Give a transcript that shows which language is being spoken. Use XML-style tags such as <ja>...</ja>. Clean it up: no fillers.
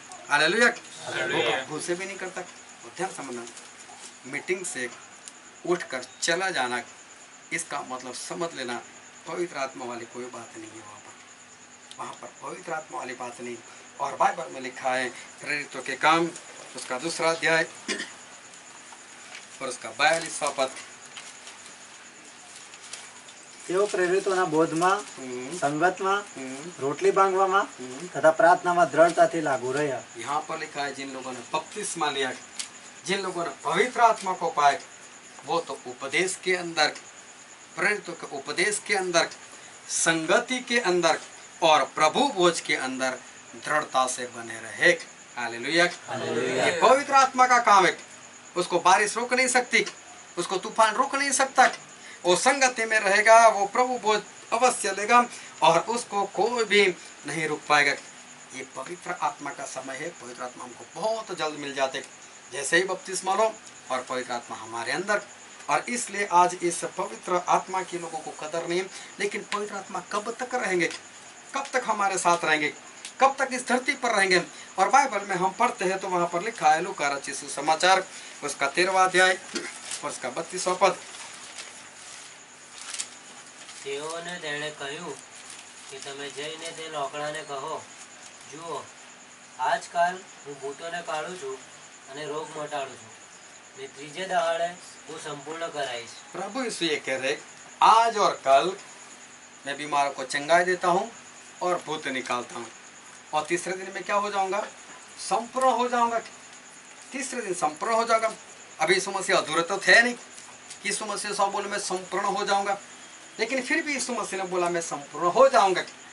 <hi>Hallelujah, भूल से भी नहीं करता। ध्यान समझना, मीटिंग से उठकर चला जाना, इसका मतलब समझ लेना पवित्र आत्मा वाली कोई बात नहीं है। वहाँ पर पवित्र आत्मा वाली बात नहीं। और बाइबल में लिखा है प्रेरितों के काम उसका 2 अध्याय और उसका 42वां पद।</hi> <gu>તેઓ પ્રેરિતોના બોધમાં, સંગતમાં, રોટલી ભાંગવામાં તથા પ્રાર્થનામાં દ્રઢતાથી લાગુ રહ્યા।</gu> <hi>यहाँ पर लिखा है जिन लोगों ने बपतिस्मा लिया, जिन लोगों ने पवित्र आत्मा को पाए, वो तो उपदेश के अंदर, प्रेरितों के उपदेश के अंदर, संगति के अंदर और प्रभु भोज के अंदर दृढ़ता से बने रहे। हालेलुया। ये पवित्र आत्मा का काम है। उसको बारिश रोक नहीं सकती, उसको तूफान रोक नहीं सकता। वो संगति में रहेगा, वो प्रभु भोज अवश्य लेगा और उसको कोई भी नहीं रुक पाएगा। ये पवित्र आत्मा का समय है। पवित्र आत्मा हमको बहुत जल्द मिल जाते, जैसे ही बपतिस्मा लो और पवित्र आत्मा हमारे अंदर। और इसलिए आज इस पवित्र आत्मा के लोगों को कदर नहीं। लेकिन पवित्र आत्मा कब तक रहेंगे? कब तक हमारे साथ रहेंगे? कब तक इस धरती पर रहेंगे? और बाइबल में हम पढ़ते हैं तो वहाँ पर लिखा है लूका रचित सुसमाचार उसका 13वां अध्याय और उसका 32वां पद।</hi> <gu>તેઓને તેણે કહ્યું કે તમે જઈને તે લોકડાને કહો, જુઓ આજકાલ હું ભૂતોને કાઢું છું અને રોગ મટાડું છું, ને ત્રીજે દહાડે હું સંપૂર્ણ कराईश।</gu> <hi>प्रभु यीशु ये कह रहे, आज और कल मैं बीमारों को चंगाई देता हूँ और भूत निकालता हूँ, और तीसरे दिन में क्या हो जाऊंगा? संपूर्ण हो जाऊंगा। तीसरे दिन संपूर्ण हो जाऊंगा। अभी यीशु मसीह अधूरे तो थे नहीं कि यीशु मसीह सब बोले मैं संपूर्ण हो जाऊंगा, लेकिन फिर भी यीशु मसीह ने बोला मैं संपूर्ण हो जाऊंगा।</hi>